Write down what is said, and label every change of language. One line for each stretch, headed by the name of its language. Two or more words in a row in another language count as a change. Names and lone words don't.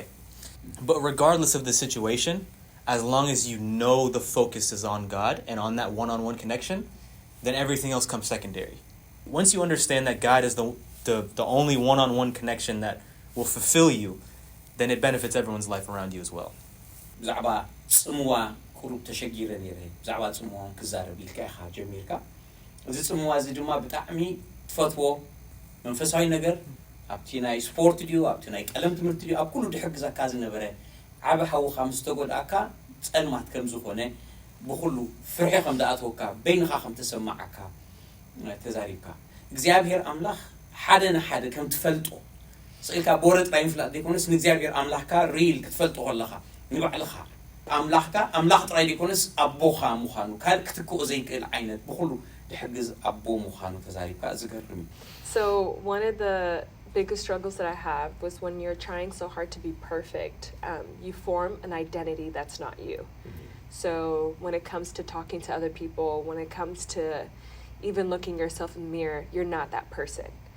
English: But regardless of the situation, as long as you know the focus is on God and on that one-on-one connection, then everything else comes secondary. Once you understand that God is the only one-on-one connection that will fulfill you, then it benefits everyone's life around you as well.
Tigrinya: ብዛዕባ ጽምዋ ቁሩብ ተሸጊረ ነይረ ብዛዕባ ጽምዋ ክዛረብ ኢልካ ኢኻ ጀሚርካ እዚ ጽምዋ እዚ ድማ ብጣዕሚ ትፈትዎ መንፈሳዊ ነገር ኣብቲ ናይ ስፖርት ድዩ ኣብቲ ናይ ቀለም ትምህርቲ ድዩ ኣብ ኩሉ ድሕግዛካ ዝነበረ ዓብ ሓውኻ ምስ ተጎድኣካ ጸልማት ከም ዝኾነ ብኩሉ ፍርሒ ከም ዳኣተወካ በይንኻ ከም ተሰማዓካ ተዛሪብካ እግዚአብሔር ኣምላኽ ሓደ ንሓደ ከም ትፈልጦ ስኢልካ ቦረጥ ላይ ምፍላጥ ዘይኮነስ ንእግዚአብሔር ኣምላኽካ ሪል ክትፈልጦ ከለኻ ንባዕልኻ ኣምላኽካ ኣምላኽ ጥራይ ዘይኮነስ ኣቦኻ ምዃኑ ካል ክትክኦ ዘይክእል ዓይነት ብኩሉ ድሕግዝ ኣቦ ምዃኑ ተዛሪብካ ዝገርም።
English: So one of the biggest struggles that I have was when you're trying so hard to be perfect, you form an identity that's not you. So when it comes to talking to other people, when it comes to even looking yourself in the mirror, you're not that person.